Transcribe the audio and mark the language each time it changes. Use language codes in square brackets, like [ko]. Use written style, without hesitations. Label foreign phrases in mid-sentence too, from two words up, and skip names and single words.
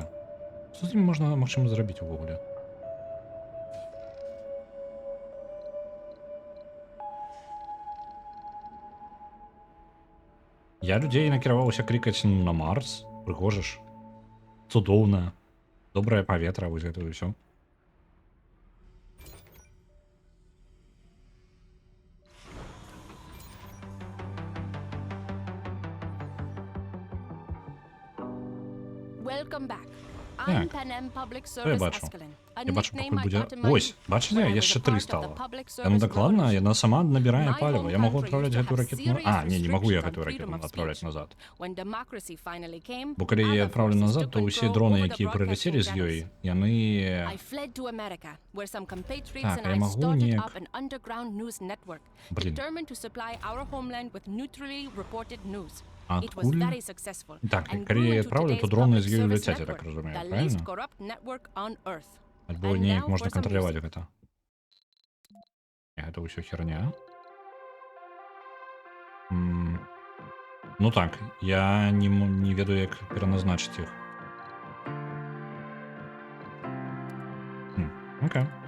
[be] Што з ім можна, магчыма, зрабіць увогуле? Я людзей накіраваўся клікаць на Марс. Прыгожа ж. Цудоўна. Добрае паветра, вось гэта ўсё. [en] Welcome back. [be] Так. [en] I'm Panem Public [uk] Що я [en] Service [be] бачу? [en] Escalon. A [be] Я бачу, [en] nickname [be] пакуль [en] I [be] будзе... [en] got in my [be] Ось, [en] youth [be] бачыце, [en] when I was [be] яшчэ [en] a [be] 3 [en] part of [be] стала. [en] the public [be] Яно [en] service [be] дакладна, [en] revolution. [be] яна сама набірае [en] My [be] паліва. [en] home [be] Я магу [en] country [be] адпраўляць [en] used to [be] гэтую [en] have [be] ракету... [en] serious [be] Не, не магу я [en] restrictions on [be] гэтую ракету [en] freedom of [be] адпраўляць [en] speech. [be] назад. [en] When democracy finally came, [be] Бо калі я [en] other [be] адпраўлю [en] forces [be] назад, [en] took [be] то ўсе [en] control [be] дроны, [en] over the [be] якія прыляцелі з [en] broadcasting [be] ёй, [en] channels. [be] яны... [en] I fled to America, where some compatriots [be] Так, [en] and [be] я [en] I [be] могу [en] started [be] неяк- [en] up an underground news network, [be] Блін. [en] determined to supply our homeland with neutrally reported news. [be] А [en] It was [be] адкуль? [en] very successful. [be] Так, [en] and [be] калі [en] grew [be] я [en] into [be] адпраўлю, то [en] today's [be] дроны [en] public [be] з ёй [en] service [be] ляцяць, я так [en] network, [be] разумею, [en] the least [be] правильно? [en] corrupt network on Earth. [be] Альбо [en] And [be] неяк [en] now [be] можна [en] for some [be] кантраляваць [en] music. [be] гэта. Гэта ўсё херня. Ну так, я не ведаю, як пераназначыць іх. Окей.